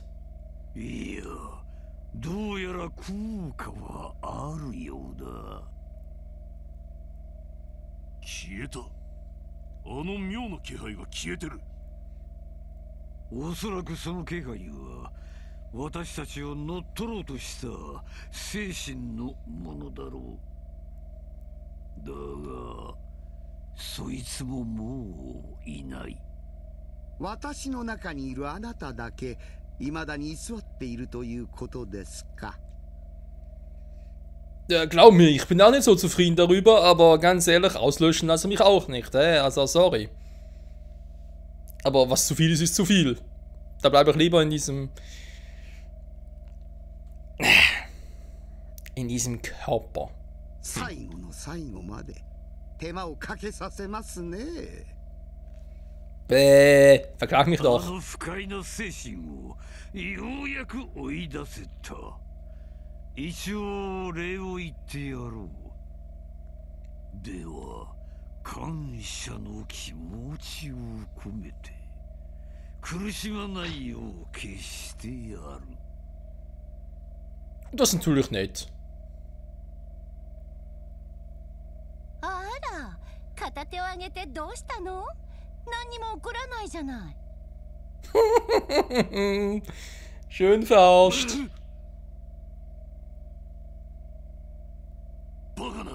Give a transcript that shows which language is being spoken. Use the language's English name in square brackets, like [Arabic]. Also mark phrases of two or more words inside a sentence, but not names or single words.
[German] Ja, [Japanese] どうやら効果はあるようだ。消えた。あの妙な気配が消えてる。おそらくその気配は私たちを乗っ取ろうとした精神のものだろう。だが、そいつももういない。私の中にいるあなただけ未だに居座っているということですか。 [German] Ja, glaub mir, ich bin auch nicht so zufrieden darüber, aber ganz ehrlich, auslöschen lasse mich auch nicht, also sorry. Aber was zu viel ist zu viel. Da bleibe ich lieber in diesem Körper. [Japanese] 最後の最後まで手間をかけさせますね。 [German] Verklag mich doch. [Japanese] あの不快な精神をようやく追い出せた。一応礼を言ってやろう。では感謝の気持ちを込めて苦しまないよう決してやる。 [German] Das ist natürlich nett. [Japanese] あら、片手を上げてどうしたの？何にも起こらないじゃない。 [German] Schön verarscht. [Japanese] バカな。